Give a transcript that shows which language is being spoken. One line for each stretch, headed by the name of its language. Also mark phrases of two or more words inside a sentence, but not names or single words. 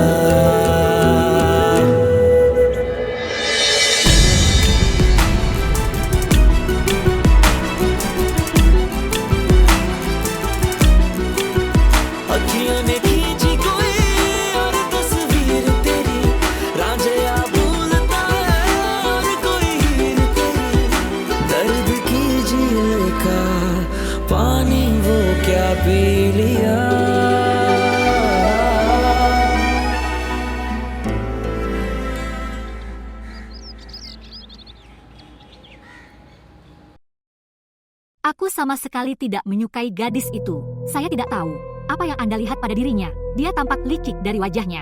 Hindi: अखियों ने खींची कोई और तस्वीर तेरी, रांझिया भूलता है और कोई हीर तेरी, दर्द की झील का पानी वो क्या पी लिया।
Indonesian: Aku sama sekali tidak menyukai gadis itu. Saya tidak tahu apa yang Anda lihat pada dirinya. Dia tampak licik dari wajahnya.